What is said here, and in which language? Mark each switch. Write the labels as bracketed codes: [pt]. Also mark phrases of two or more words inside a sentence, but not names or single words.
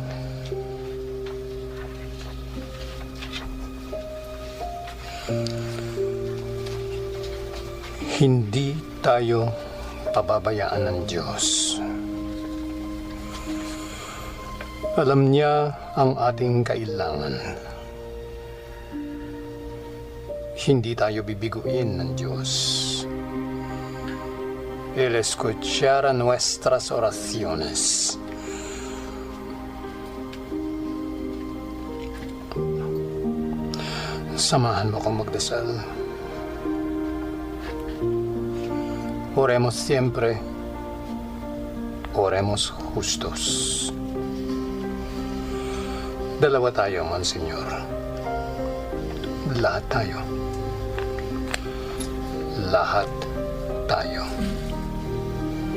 [tl] Hindi tayo pababayaan ng Diyos. Alam niya ang ating kailangan. Hindi tayo bibiguin ng Diyos. [es] Él escuchará nuestras oraciones. [tl] Samahan mo kong magdasal. [es] Oremos siempre. Oremos justos. [tl] Dalawa tayo, Monsignor. Lahat tayo. Lahat tayo.